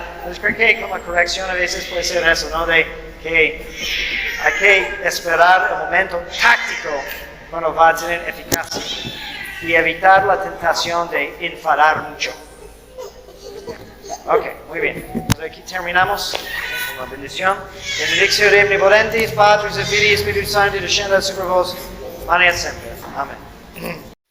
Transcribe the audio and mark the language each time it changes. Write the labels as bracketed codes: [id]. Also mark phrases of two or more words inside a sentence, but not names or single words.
[es] Entonces creo que con la corrección a veces puede ser eso, ¿no? De que hay que esperar el momento táctico cuando va a tener eficacia y evitar la tentación de enfadar mucho. Ok, muy bien. Entonces aquí terminamos. máxima bendición. [la] Benedictio Dei omnipotentis, Patris et Filii, Spiritus Sancti, descendat super vos, manet semper. Amen.